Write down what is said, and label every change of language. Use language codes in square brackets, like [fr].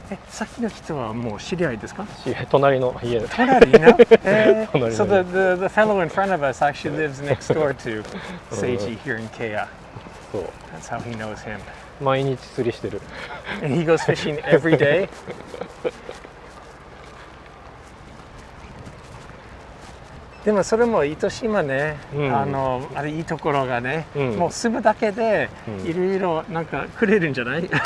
[ja] さっきの人はもう知り合いですか？隣の家。隣の [en] So the fellow in front of us actually lives next door to Seiji here in Keya. [ja] そう。 [en] That's how he knows him. [ja] 毎日釣りしてる。 [en] And he goes fishing every day. [ja] でもそれも糸島ね、あれいいところがね、もう住むだけでいろいろなんかくれるんじゃない？